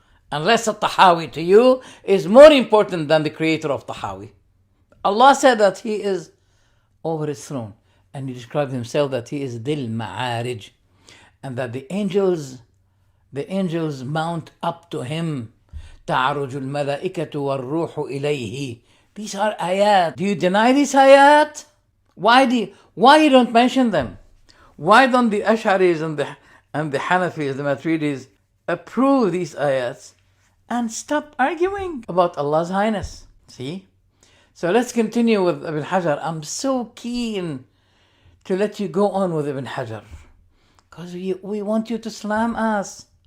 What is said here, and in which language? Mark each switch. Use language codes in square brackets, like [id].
[en] Unless At-Tahawi to you is more important than the creator of Tahawi. Allah said that he is over his throne, and he described himself that he is Dil Ma'arij, and that the angels mount up to him. [ar] تعرج الملائكة والروح إليه. [en] These are ayat. Do you deny these ayat? Why you don't mention them? Why don't the Ash'aris and the Hanafis, the Maturidis, approve these ayats and stop arguing about Allah's highness? See? So let's continue with Ibn Hajar. I'm so keen to let you go on with Ibn Hajar, because we want you to slam us.